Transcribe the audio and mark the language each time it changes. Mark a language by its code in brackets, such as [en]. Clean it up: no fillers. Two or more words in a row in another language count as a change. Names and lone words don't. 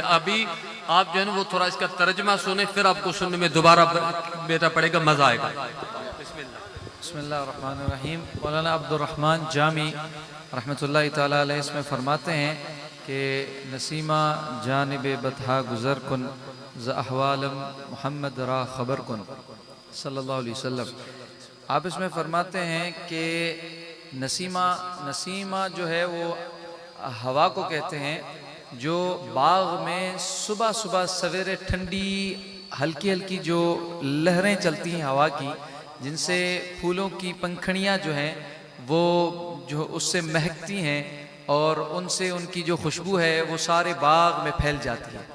[ur] ابھی آپ جو ہے نا وہ تھوڑا اس کا ترجمہ سنیں، پھر آپ کو سننے میں دوبارہ بیٹا پڑے گا، مزہ آئے گا۔ [ar] بسم اللہ الرحمن الرحیم۔ [ur] مولانا عبد الرحمن جامی رحمۃ اللہ تعالیٰ علیہ اس میں فرماتے ہیں کہ [fa] نسیمہ جانب بطحا گزر کن ز احوالم محمد را خبر کن [ar] صلی اللہ علیہ وسلم۔ [ur] آپ اس میں فرماتے ہیں کہ نسیمہ جو ہے وہ ہوا کو کہتے ہیں جو باغ میں صبح صبح سویرے ٹھنڈی ہلکی ہلکی جو لہریں چلتی ہیں ہوا کی، جن سے پھولوں کی پنکھڑیاں جو ہیں وہ جو اس سے مہکتی ہیں اور ان سے ان کی جو خوشبو ہے وہ سارے باغ میں پھیل جاتی ہے۔